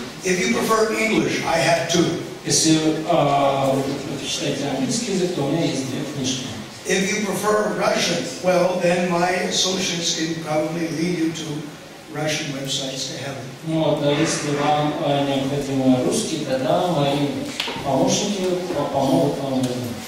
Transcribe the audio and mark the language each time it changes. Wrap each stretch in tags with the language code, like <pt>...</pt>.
<en>If you prefer English, I have two.</en> <ru>Если вы предпочитаете английский язык, то у меня есть две книжки.</ru> <en>If you prefer Russian, well, then my associates can probably lead you to Russian websites to heaven.</en> <ru>Ну вот, если вам необходим русский, тогда мои помощники помогут вам в этом.</ru>